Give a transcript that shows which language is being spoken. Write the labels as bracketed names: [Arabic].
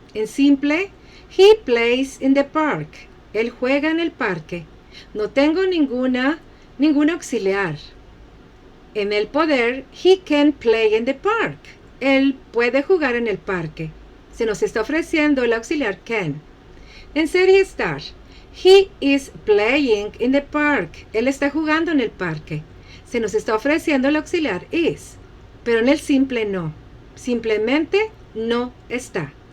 [Spanish] En simple, [English] he plays in the park. [Spanish] Él juega en el parque. No tengo ningún auxiliar. En el poder, [English] he can play in the park. [Spanish] Él puede jugar en el parque. Se nos está ofreciendo el auxiliar can. En ser y estar, [English] he is playing in the park. [Spanish] Él está jugando en el parque. Se nos está ofreciendo el auxiliar is. Pero en el simple no. Simplemente no está.